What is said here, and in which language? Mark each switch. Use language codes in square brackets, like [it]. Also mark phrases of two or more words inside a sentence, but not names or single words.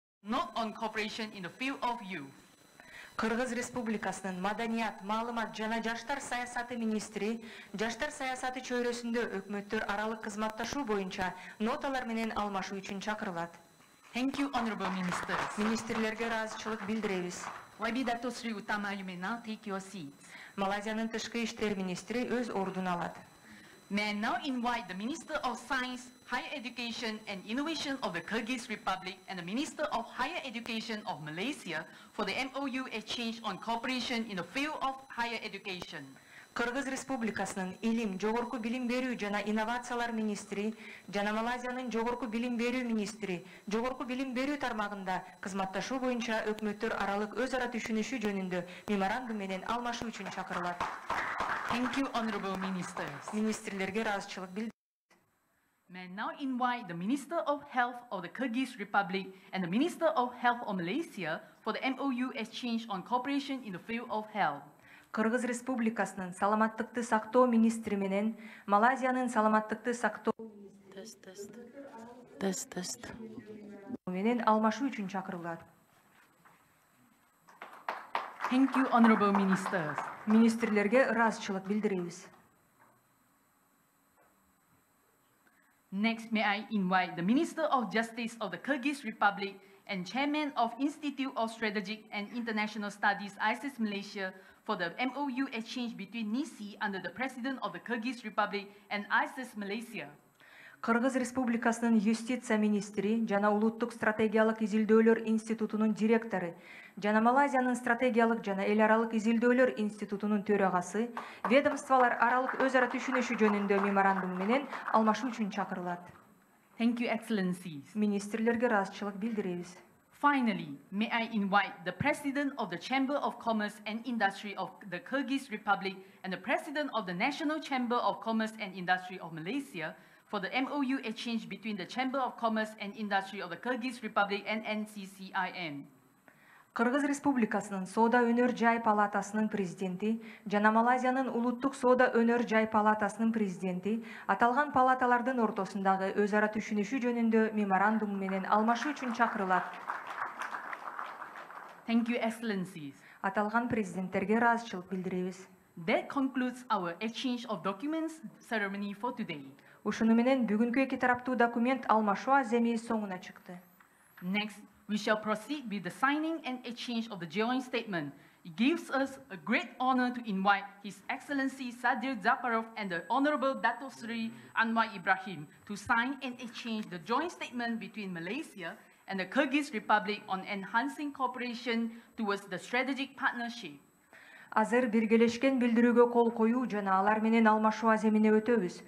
[en] not on cooperation in the field of youth. [ky] Кыргыз Республикасынын Маданият, Маалымат жана Жаштар саясаты министри жаштар саясаты чөйрөсүндө өкмөттөр аралык кызматташуу боюнча ноталар менен алмашуу үчүн чакырылат. [en] Thank you, honorable ministers. [ky] Министрлерге ыраазычылык билдиребиз. [en] YB Datuk Seri Utama, you may now take your seats. [ky] Малайзиянын тышкы иштер министри өз ордун алат. [en] May I now invite the Minister of Science, Higher Education and Innovation of the Kyrgyz Republic and the Minister of Higher Education of Malaysia for the MOU exchange on cooperation in the field of higher education. [ky] Кыргыз Республикасынын Илим, жогорку билим берүү жана инновациялар министри жана Малайзиянын жогорку билим берүү министри жогорку билим берүү тармагында кызматташуу боюнча өкмөттөр аралык өз ара түшүнүшүү жөнүндө меморандум менен алмашуу үчүн чакырылат. [en] Thank you, honorable ministers. [ky] Министрлерге ыраазычылык билдиребиз. [en] May I now invite the Minister of Health of the Kyrgyz Republic and the Minister of Health of Malaysia for the MOU exchange on cooperation in the field of health. [ky] Кыргыз Республикасынын саламаттыкты сактоо министри менен Малайзиянын саламаттыкты сактоо менен алмашуу үчүн чакырылат. [en] Thank you, honorable ministers. [ky] Министрлерге ыраазычылык билдиребиз. [en] Next, may I invite the Minister of Justice of the Kyrgyz Republic and Chairman of Institute of Strategic and International Studies, ISIS Malaysia, for the MOU exchange between NISI under the President of the Kyrgyz Republic and ISIS Malaysia. [ky] Кыргыз Республикасынын юстиция министри жана улуттук стратегиялык изилдөөлөр институтунун директору жана Малайзиянын стратегиялык жана эл аралык изилдөөлөр институтунун төрагасы ведомстволор аралык өз ара түшүнүшүү жөнүндө меморандум менен алмашуу үчүн чакырылат. [en] Thank you, Excellencies. [ky] Министрлерге ыраазычылык билдиребиз. [en] Finally, may I invite the President of the Chamber of Commerce and Industry of the Kyrgyz Republic and the President of the National Chamber of Commerce and Industry of Malaysia for the MOU exchange between the Chamber of Commerce and Industry of the Kyrgyz Republic and NCCIN. [ky] Кыргыз Республикасынын Соода өнөр жай палатасынын президенти жана Малайзиянын улуттук Соода өнөр жай палатасынын президенти аталган палаталардын ортосундагы өз ара түшүнүшүү жөнүндө меморандум менен алмашуу үчүн чакырылат. [en] Thank you, Excellencies. [ky] Аталган президенттерге ыраазычылык билдиребиз. [en] That concludes our exchange of documents ceremony for today. [ky] Ушуну менен бүгүнкү эки тараптуу документ алмашуу аземи соңуна чыкты. [en] Next, we shall proceed with the signing and exchange of the joint statement. It gives us a great honor to invite His Excellency Sadyr Zhaparov and the Honorable Datuk Seri Anwar Ibrahim to sign and exchange the joint statement between Malaysia and the Kyrgyz Republic on enhancing cooperation towards the strategic partnership. [ky] Азыр биргелешкен билдирүүгө кол коюу жана алар менен алмашуу аземине өтөбүз.